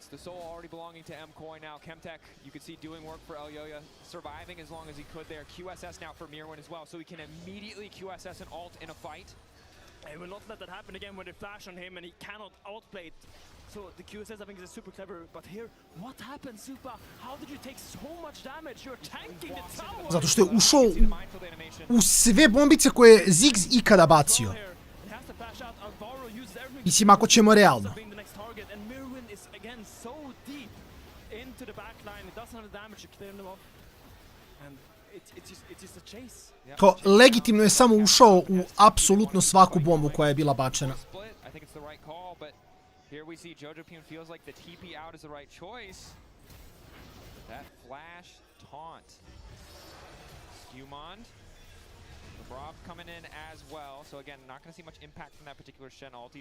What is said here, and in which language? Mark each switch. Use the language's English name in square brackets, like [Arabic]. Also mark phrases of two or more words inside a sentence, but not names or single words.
[English] The Soul already belonging to MKOI now. Chemtech, you can see doing work for Elyoya, surviving as long as he could there. QSS now for Mirwin as well, so he can immediately QSS an ult in a fight. He will not let that happen again when they flash on him and he cannot outplay it. So the QSS I think is super clever, but here, what happened, Supa? How did you take so much damage? You're tanking the tower! [Serbian] Zato što je ušao u sve bombice koje je Ziggs ikada bacio. Mislim, ako ćemo realno. Kao, legitimno je samo ušao u apsolutno svaku bombu koja je bila bačena. [English] Here we see JoJoPune feels like the TP out is the right choice. That flash taunt. Skewmond. The Brav coming in as well. So again, not going to see much impact from that particular Shen ulti.